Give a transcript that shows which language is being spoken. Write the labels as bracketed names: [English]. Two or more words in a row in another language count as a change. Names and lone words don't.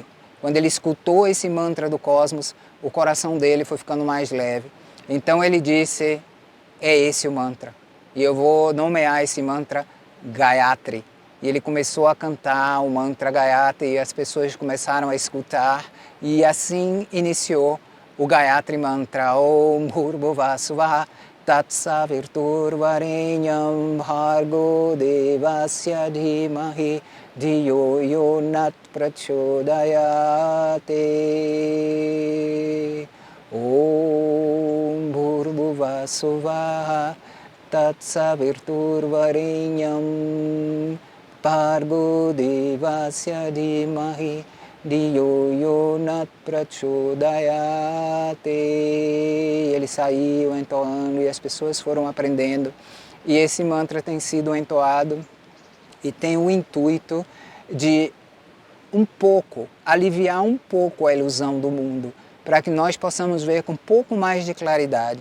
[Portuguese] Quando ele escutou esse mantra do cosmos, o coração dele foi ficando mais leve. Então ele disse, é esse o mantra. E eu vou nomear esse mantra Gayatri. E ele começou a cantar o mantra Gayatri e as pessoas começaram a escutar. E assim iniciou o Gayatri Mantra. [Sanskrit] Om Bhurvuvah Suvah Tatsavirturvarenyam Bhargo Devasya Dhimahi Dhiyo Yonat Prachodayate. Om Bhurvuvah Suvah Tatsavirturvarenyam Bhargo Devasya Dhimahi Diyo Yonat Prachodayate. [Portuguese] Ele saiu entoando e as pessoas foram aprendendo. E esse mantra tem sido entoado e tem o intuito de aliviar um pouco a ilusão do mundo, para que nós possamos ver com um pouco mais de claridade.